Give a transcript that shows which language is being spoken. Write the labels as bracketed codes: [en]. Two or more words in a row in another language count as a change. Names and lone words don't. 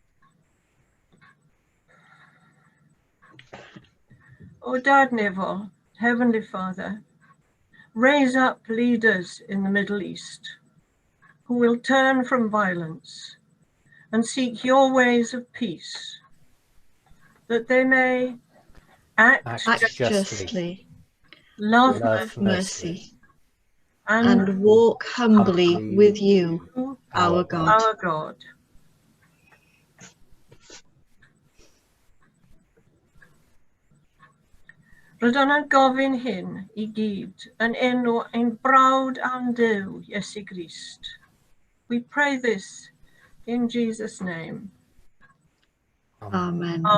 [en] O Dad Neville, Heavenly Father, raise up leaders in the Middle East who will turn from violence and seek your ways of peace, that they may act justly, love mercy, and walk humbly with you, our God. our God. [cy] Rydyn yn gofyn hyn I gyd yn enw ein brawd am Duw, Iesu Grist. [en] We pray this in Jesus' name. Amen.